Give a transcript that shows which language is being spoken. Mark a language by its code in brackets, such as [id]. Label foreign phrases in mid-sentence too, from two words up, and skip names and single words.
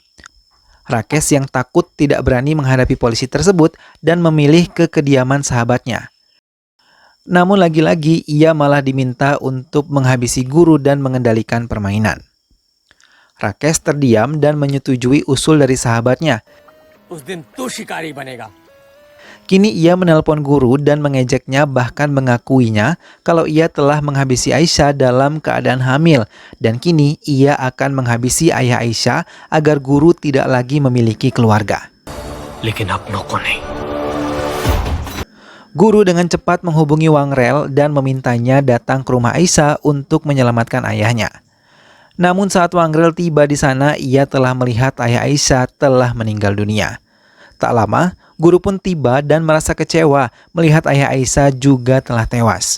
[id] Rakesh yang takut tidak berani menghadapi polisi tersebut dan memilih ke kediaman sahabatnya. Namun lagi-lagi ia malah diminta untuk menghabisi guru dan mengendalikan permainan. Rakesh terdiam dan menyetujui usul dari sahabatnya. [hi] उस दिन तू शिकारी बनेगा. [id] Kini ia menelpon guru dan mengejeknya bahkan mengakuinya kalau ia telah menghabisi Aisyah dalam keadaan hamil dan kini ia akan menghabisi ayah Aisyah agar guru tidak lagi memiliki keluarga. [hi] लेकिन अपनों को नहीं. [id] Guru dengan cepat menghubungi Wangrel dan memintanya datang ke rumah Aisyah untuk menyelamatkan ayahnya. Namun saat Wangrel tiba di sana, ia telah melihat ayah Aisyah telah meninggal dunia. Tak lama, guru pun tiba dan merasa kecewa melihat ayah Aisyah juga telah tewas.